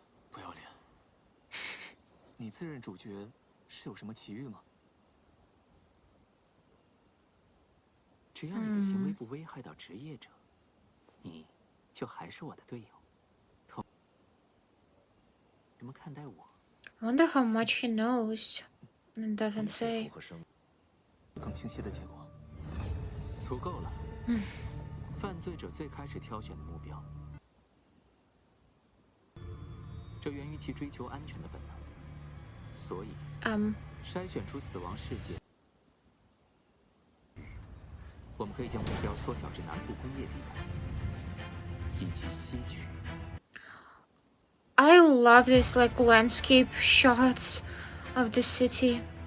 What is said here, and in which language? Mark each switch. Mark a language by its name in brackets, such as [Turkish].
[Chinese] 不要脸！你自认主角是有什么奇遇吗？只要你的行为不危害到职业者，你就还是我的队友。怎么看待我？ [English] I wonder how much he knows and doesn't say. [Chinese] 更清晰的结果，足够了。犯罪者最开始挑选的目标，这源于其追求安全的本能。所以，筛选出死亡事件，我们可以将目标缩小至南部工业地带以及西区。 [English] I love this like landscape shots of the city.